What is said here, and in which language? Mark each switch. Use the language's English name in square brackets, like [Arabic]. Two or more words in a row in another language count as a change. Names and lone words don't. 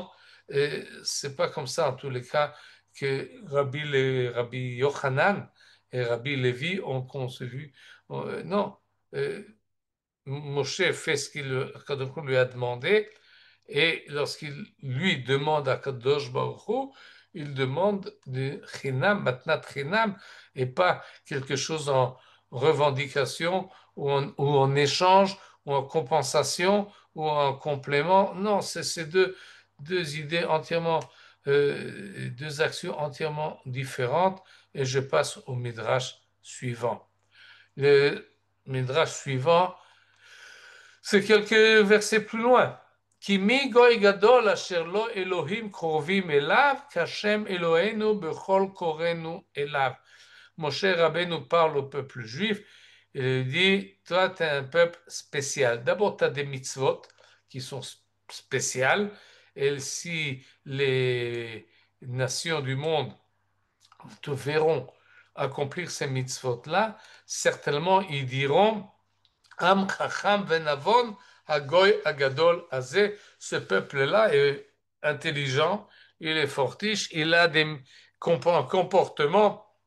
[French] C'est pas comme ça en tous les cas que Rabbi Yochanan et Rabbi Lévi ont conçu. Non, euh, Moshe fait ce qu'il lui a demandé, et lorsqu'il lui demande à [Hebrew] קדוש ברוך הוא, [French] il demande de [Hebrew] חינם, מתנת חינם, [French] et pas quelque chose en revendication ou en échange ou en compensation ou en complément. Non, c'est ces deux idées entièrement, deux actions entièrement différentes. Et je passe au midrash suivant. Le midrash suivant, c'est quelques versets plus loin. [Hebrew] כי מי גוי גדול אשר לא אלוהים קרובים אליו, qu' ה' אלוהינו בכל קראנו אליו. [French] Moshe Rabbeinu parle au peuple juif et lui dit, toi, tu es un peuple spécial. D'abord, tu as des mitzvot qui sont spéciales, et si les nations du monde te verront accomplir ces mitzvot-là, certainement ils diront, [Hebrew] עם חכם ונבון הגוי הגדול הזה, [French] ce peuple-là est intelligent, il est fortiche, il a des comportements